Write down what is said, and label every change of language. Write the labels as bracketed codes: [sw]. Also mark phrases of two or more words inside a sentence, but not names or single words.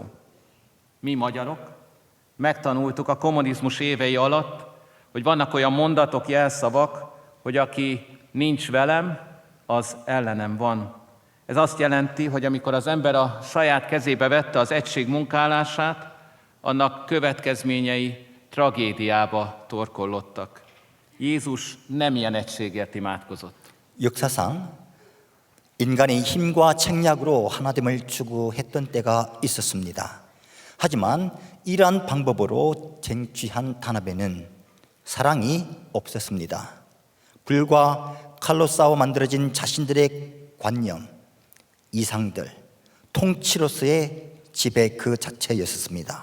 [hu] Mi magyarok megtanultuk a kommunizmus évei alatt, hogy vannak olyan mondatok, jelszavak, hogy aki nincs velem, az ellenem van. Ez azt jelenti, hogy amikor az ember a saját kezébe vette az egység munkálását, annak következményei tragédiába torkollottak. Jézus nem ilyen egységért imádkozott. [ko] 역사상 인간이 힘과 책략으로 하나됨을 추구했던 때가 있었습니다. 하지만 이러한 방법으로 쟁취한 단합에는 사랑이 없었습니다. 불과 칼로 싸워 만들어진 자신들의 관념, 이상들, 통치로서의 지배 그 자체였습니다.